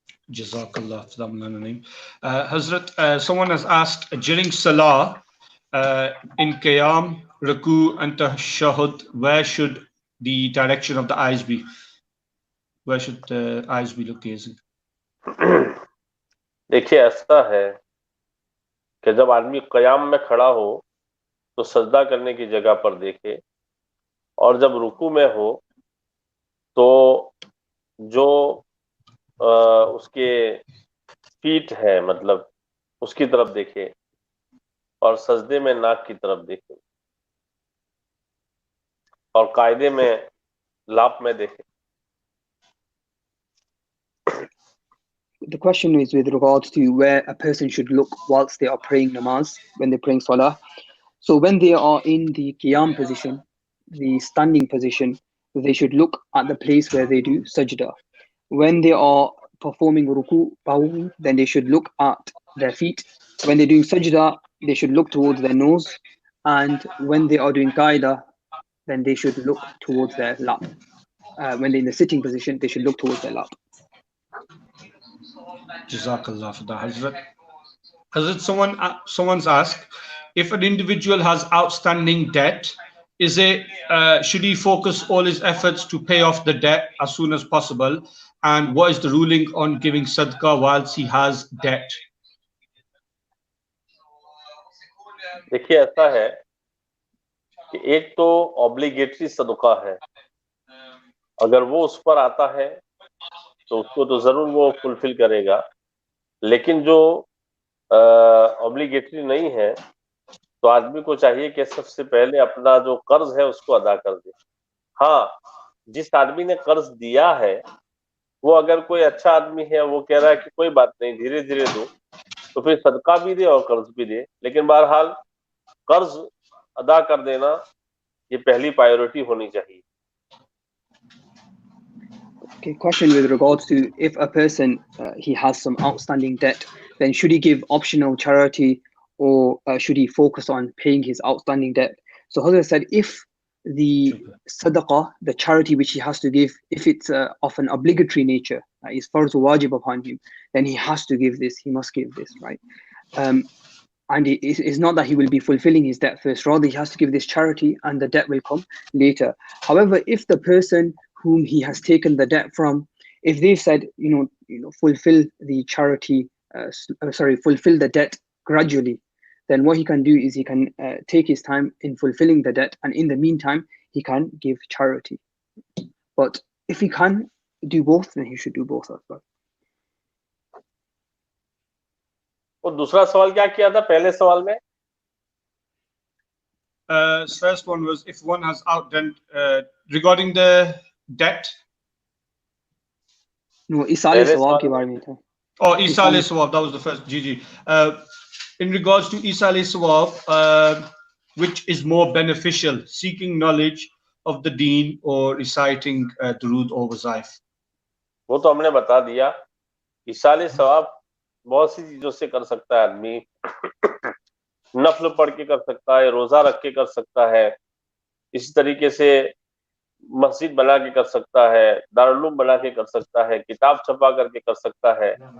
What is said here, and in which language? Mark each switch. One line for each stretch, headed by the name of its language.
English: Jazakallah for that, Maulana Naeem. Hazrat, someone has asked, during Salah, in Qiyam, Ruku and Tashahhud, where should the direction of the eyes be? Where should the eyes be look gazing?
Hindi: देखिए ऐसा है कि जब आदमी क़याम में खड़ा हो तो सजदा करने की जगह पर देखे, और जब रुकू में हो तो जो उसके फीट है मतलब उसकी तरफ देखे, और सजदे में नाक की तरफ देखे, और कायदे में लाप में देखे.
English: The question is with regards to where a person should look whilst they are praying namaz, when they're praying salah. So when they are in the qiyam position, the standing position, they should look at the place where they do sajda. When they are performing ruku, bowing, then they should look at their feet. When they're doing sajda, they should look towards their nose. And when they are doing qaida, then they should look towards their lap. When they're in the sitting position, they should look towards their lap. Jazakallah for that, Hazrat. Hazrat, someone's asked, if an individual has outstanding debt, is it should he focus all his efforts to pay off the debt as soon as possible? And what is the ruling on giving sadaqah whilst he has debt?
Hindi: देखिए ऐसा है कि एक तो obligatory सदका है, अगर वो उस पर आता है तो उसको तो जरूर वो फुलफिल करेगा, लेकिन जो ऑब्लिगेटरी नहीं है तो आदमी को चाहिए कि सबसे पहले अपना जो कर्ज है उसको अदा कर दे. हाँ, जिस आदमी ने कर्ज दिया है वो अगर कोई अच्छा आदमी है, वो कह रहा है कि कोई बात नहीं, धीरे धीरे दो, तो फिर सदका भी दे और कर्ज भी दे, लेकिन बहरहाल कर्ज अदा कर देना ये पहली प्रायोरिटी होनी चाहिए.
English: Okay, question with regards to if a person he has some outstanding debt, then should he give optional charity or should he focus on paying his outstanding debt? So Hazrat said, if the sadaqah, the charity which he has to give, if it's of an obligatory nature, is farz wajib upon him, then he has to give this, he must give this, right? And it's not that he will be fulfilling his debt first, rather he has to give this charity and the debt will come later. However, if the person whom he has taken the debt from, if they said, fulfill the charity, fulfill the debt gradually, then what he can do is he can take his time in fulfilling the debt, and in the meantime, he can give charity. But if he can do both, then he should do both as well.
Hindi: और दूसरा सवाल क्या किया था पहले सवाल में?
English: First one was if one has outdone regarding the debt.
Hindi: No, Isale Sawab ke baare mein tha.
English: Oh, Isale Sawab, that was the first. Gigi. In regards to Isale Sawab, which is more beneficial, seeking knowledge of the deen or reciting Durood or Wazaif?
Hindi: वो तो हमने बता दिया. Isale Sawab बहुत सी चीजों से कर सकता है आदमी. नफल पढ़ के कर सकता है, रोजा रख के कर सकता है, इसी तरीके से मस्जिद बना के कर सकता है, दारुल बना के कर सकता है, किताब छपा करके कर सकता है.